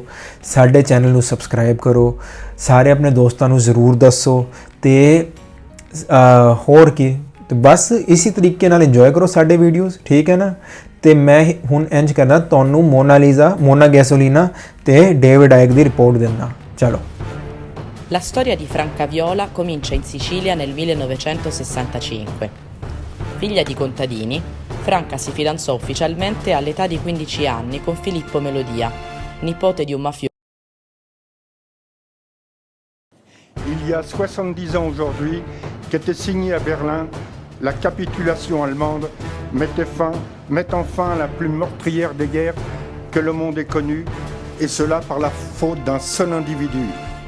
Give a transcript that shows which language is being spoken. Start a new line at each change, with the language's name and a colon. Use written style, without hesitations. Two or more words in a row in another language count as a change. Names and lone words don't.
Punjabi: ਸਾਡੇ ਚੈਨਲ ਨੂੰ ਸਬਸਕ੍ਰਾਈਬ ਕਰੋ, ਸਾਰੇ ਆਪਣੇ ਦੋਸਤਾਂ ਨੂੰ ਜ਼ਰੂਰ ਦੱਸੋ। ਤੇ ਹੋਰ ਕੀ, ਤੇ ਬਸ ਇਸੇ ਤਰੀਕੇ ਨਾਲ ਇੰਜੋਏ ਕਰੋ ਸਾਡੇ ਵੀਡੀਓਜ਼, ਠੀਕ ਹੈ ਨਾ। ਤੇ ਮੈਂ ਹੁਣ ਇੰਜ ਕਰਨਾ, ਤੁਹਾਨੂੰ ਮੋਨਾ ਗੈਸੋਲੀਨਾ ਤੇ ਡੇਵਿਡ ਆਇਕ ਦੀ ਰਿਪੋਰਟ ਦੇਣਾ। ਚਲੋ।
Italian: La storia di Franca Viola comincia in Sicilia nel 1965. Figlia di contadini, Franca si fidanzò ufficialmente all'età di 15 anni con Filippo Melodia, nipote di un mafioso.
French: Il y a 70 ans aujourd'hui qu'était signée à Berlin la capitulation allemande mettant fin à la plus meurtrière des guerres que le monde ait connue, et cela par la faute d'un seul individu,